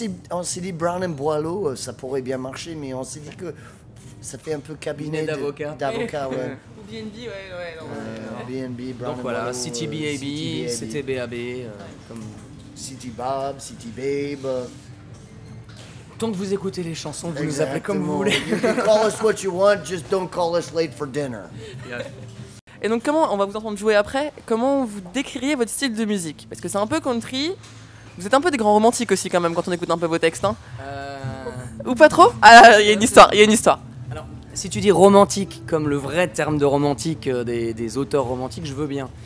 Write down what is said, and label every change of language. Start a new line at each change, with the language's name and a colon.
French: On s'est dit Brown and Boileau, ça pourrait bien marcher, mais on s'est dit que ça fait un peu cabinet d'avocat. Ouais. Ou BNB, ouais, non. BNB, Brown Donc and voilà, Boileau, City BAB, CTBAB. Comme... City Bob, City Babe. Tant que vous écoutez les chansons, vous nous appelez comme vous voulez.
English: You can call us what you want, just don't call us late for dinner.
French: Et donc comment, on va vous entendre jouer après, comment vous décririez votre style de musique? Parce que c'est un peu country, vous êtes un peu des grands romantiques aussi quand même quand on écoute un peu vos textes, hein? Ou pas trop? Ah, il y a une histoire. Alors, si tu dis romantique comme le vrai terme de romantique des auteurs romantiques, je veux bien.